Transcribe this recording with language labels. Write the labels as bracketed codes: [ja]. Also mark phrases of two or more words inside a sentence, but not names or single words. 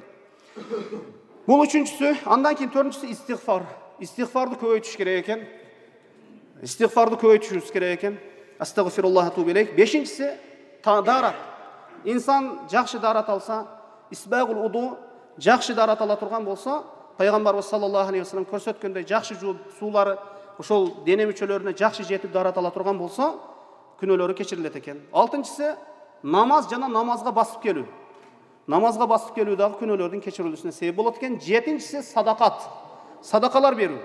[ky] Бул үчүнчүсү, андан кийин төртүнчүсү истигфар. Истигфарды көбөйтүш керек экен. [ar] أستغفر الله وأتوب إليه. [ky] Бешинчиси дарат. Инсан жакшы дарат алса, [ar] إسباغ الوضوء, [ky] жакшы дарат ала турган болсо, Пайгамбарыбыз [ar] صلى الله عليه وسلم [ky] көрсөткөндөй жакшы суулары ошол дене мүчөлөрүнө жакшы жетип дарат ала турган болсо, күнөөлөрү кечирилет экен. Алтынчысы намаз жана намазга басып келүү. Намазга басып келүү дагы күнөөлөрдүн кечирилүүсүнө себеп болот экен. Жетинчиси садакат. Садакалар берүү.